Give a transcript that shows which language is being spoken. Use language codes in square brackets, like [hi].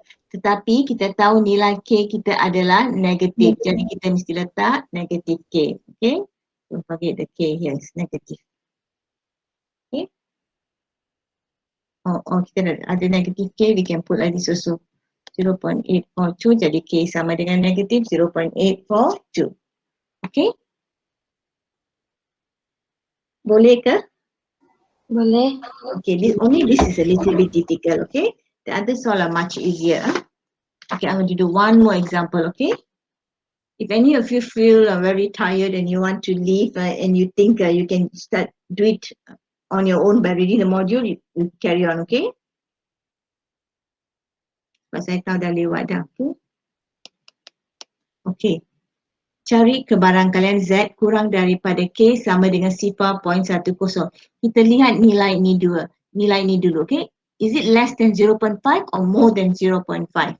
[ms] Tetapi kita tahu nilai K kita adalah negatif. Jadi kita mesti letak negatif K. Okay? [en] Don't forget the K here is negative. Okay? [ms] Kita ada negatif K, [en] we can put like this also. [ms] 0.842 jadi K sama dengan negatif 0.842. Okay? Boleh ke? Boleh. [en] Okay, this is a little bit difficult, okay? The others all are much easier. Okay, I'm going to do one more example, okay? If any of you feel very tired and you want to leave and you think you can do it on your own by reading the module, you carry on, okay? [ms] Sebab saya tahu dah lewat dah, okay? Okay. Cari kebarangkalian Z kurang daripada K sama dengan 0.10. Kita lihat nilai ini dulu, okay? [en] Is it less than 0.5 or more than 0.5?